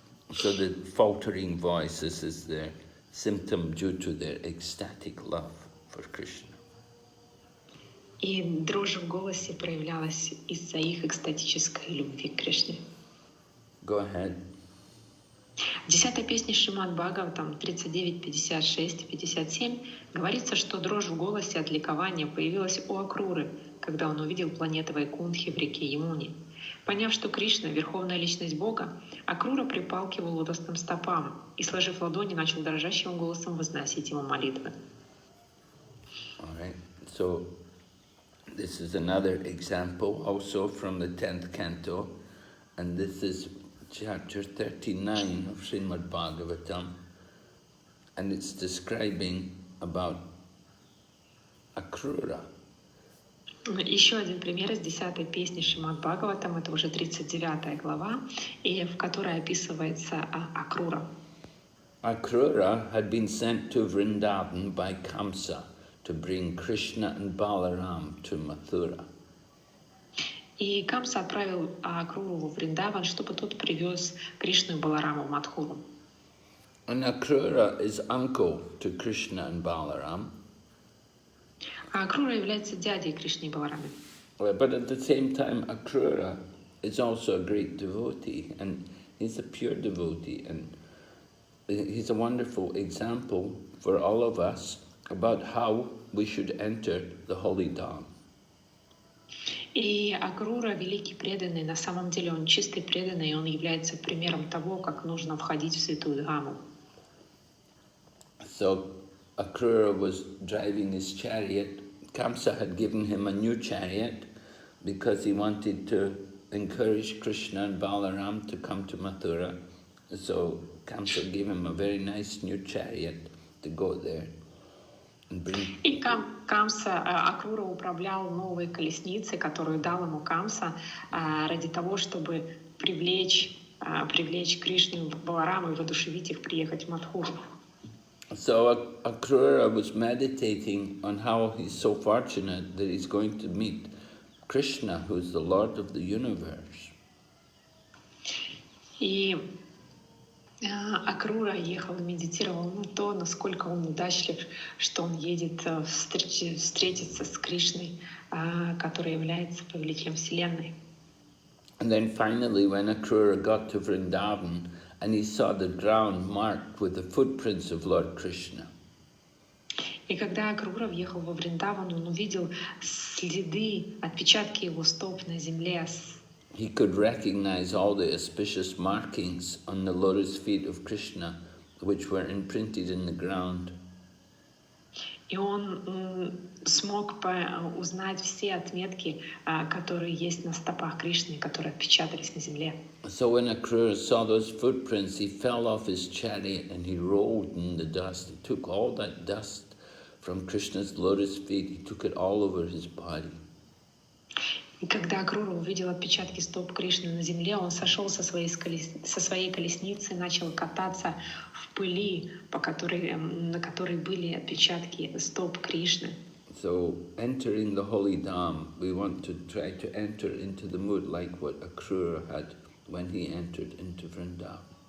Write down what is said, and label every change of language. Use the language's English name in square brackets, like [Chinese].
[English] So the faltering voices is their symptom due to their ecstatic love for Krishna. [Russian] И дрожь в голосе проявлялась из-за их экстатической любви к Кришне. [English] Go ahead. [Russian] В 10-й песне Шримад Бхагаватам 39, 56 и 57 говорится, что дрожь в голосе от ликования появилась у Акруры, когда он увидел планеты Вайкунтхи в реке Ямуни. Поняв, что Кришна — верховная личность Бога, Акрура припал к его лотосным стопам и, сложив ладони, начал дрожащим голосом возносить ему молитвы. [English] All right. So this is another example also from the 10th canto, and this is chapter 39 of Srimad Bhagavatam, and it's describing about Akrura. [Russian] Еще один пример из 10-й песни Шримад Бхагаватам, это уже 39 глава, и в которой описывается Акрура. [English] Akrura had been sent to Vrindavan by Kamsa to bring Krishna and Balaram to Mathura. [Russian] И Камса отправил Акруру во Вриндаван, чтобы тот привез Кришну и Балараму в Мадхуру. [English] And Akrura is uncle to Krishna and Balaram. [Russian] А Акрура является дядей Кришны и Баларамы. [English] But at the same time, Akrura is also a great devotee, and he's a pure devotee, and he's a wonderful example for all of us about how we should enter the holy Dham. [Russian] И Акрура — великий преданный, на самом деле он чистый преданный, и он является примером того, как нужно входить в святую Дхаму. [English] So Akrura was driving his chariot. Kamsa had given him a new chariot, because he wanted to encourage Krishna and Balaram to come to Mathura. So Kamsa gave him a very nice new chariot to go there and bring. [Russian] И Камса, Акрура управлял новой колесницей, которую дал ему Камса, ради того, чтобы привлечь Кришну, Баларама и воодушевить их приехать в Мадхуру. [English] So Akrura was meditating on how he's so fortunate that he's going to meet Krishna, who's the Lord of the universe. [Russian] И Акрура ехал и медитировал на то, насколько он удачлив, что он едет встретиться с Кришной, который является повелителем Вселенной. [English] And then finally, when Akrura got to Vrindavan, and he saw the ground marked with the footprints of Lord Krishna. [Russian] И когда Акрура въехал во Вриндаван, он увидел следы, отпечатки его стоп на земле. [English] He could recognize all the auspicious markings on the lotus feet of Krishna, which were imprinted in the ground. [Russian] И он смог узнать все отметки, которые есть на стопах Кришны, которые отпечатались на земле. [English] So when Akrura saw those footprints, he fell off his chariot and he rolled in the dust. He took all that dust from Krishna's lotus feet, he took it all over his body. [Russian] И когда Акрура увидел отпечатки стоп Кришны на земле, он сошел со своей колесницы, начал кататься в пыли, на которой были отпечатки стоп Кришны. [English] So entering the holy dham, we want to try to enter into the mood like what Akrura had when he entered into Vrindavan.